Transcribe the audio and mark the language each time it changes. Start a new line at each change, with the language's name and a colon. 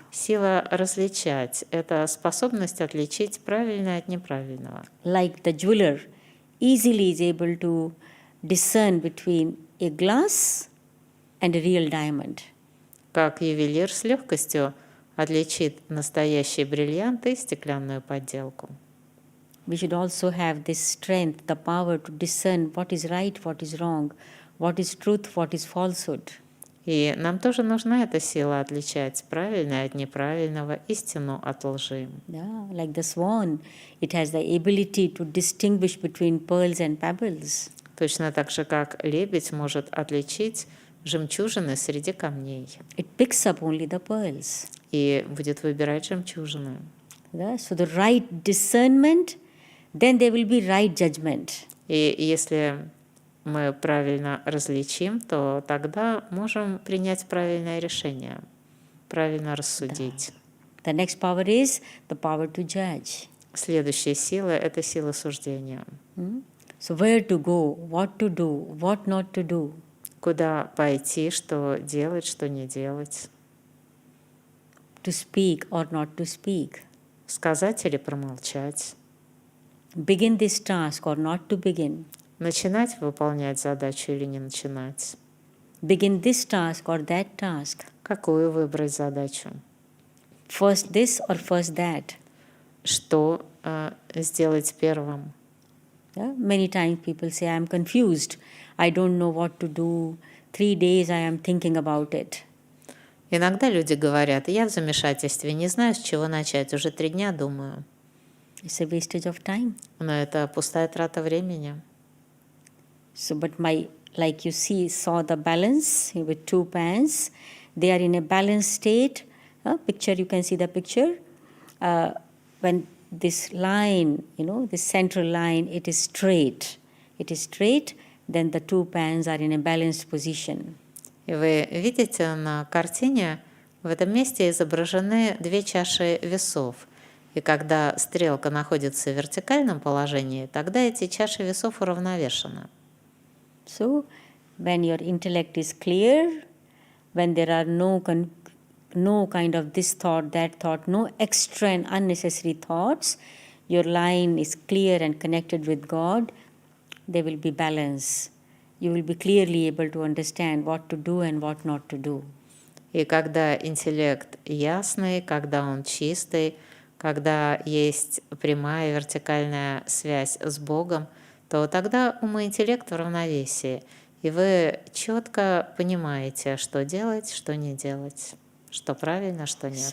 Russian: Сила различать — это способность отличить правильное от неправильного.
English: Like the jeweler easily is able to discern between a glass and a real diamond.
Russian: Как ювелир с легкостью отличит настоящий бриллиант и стеклянную подделку.
English: We should also have this strength, the power to discern what is right, what is wrong, what is truth, what is falsehood.
Russian: И нам тоже нужна эта сила отличать правильное от неправильного, истину от лжи.
English: Yeah, like the swan, it has the ability to distinguish between pearls and pebbles.
Russian: Точно так же, как лебедь может отличить жемчужины среди камней.
English: It picks up only the pearls.
Russian: И будет выбирать жемчужины.
English: Yeah? So the right discernment, then there will be right judgment.
Russian: И если мы правильно различим, то тогда можем принять правильное решение, правильно рассудить.
English: The next power is the power to judge.
Russian: Следующая сила — это сила суждения.
English: So where to go, what to do, what not to do.
Russian: Куда пойти, что делать, что не делать.
English: To speak or not to speak.
Russian: Сказать или промолчать.
English: Begin this task or not to begin.
Russian: Начинать выполнять задачу или не начинать.
English: Begin this task or that task.
Russian: Какую выбрать задачу.
English: First this or first that.
Russian: Что сделать первым.
English: Yeah? Many times people say, I am confused. I don't know what to do. 3 days I am thinking about it.
Russian: Иногда люди говорят: я в замешательстве, не знаю, с чего начать, уже 3 дня думаю.
English: It's a wastage of time.
Russian: Но это пустая трата времени.
English: So, but like you saw the balance with 2 pans. They are in a balanced state. Picture, you can see the picture. When this line, this central line, it is straight. It is straight, then the 2 pans are in a balanced position.
Russian: И вы видите на картине, в этом месте изображены 2 чаши весов. И когда стрелка находится в вертикальном положении, тогда эти чаши весов уравновешены.
English: So, when your intellect is clear, when there are no kind of this thought, that thought, no extra and unnecessary thoughts, your line is clear and connected with God, there will be balance. You will be clearly able to understand what to do and what not to do.
Russian: И когда интеллект ясный, когда он чистый, когда есть прямая вертикальная связь с Богом, то тогда ум и интеллект в равновесии, и вы четко понимаете, что делать, что не делать, что правильно, что нет.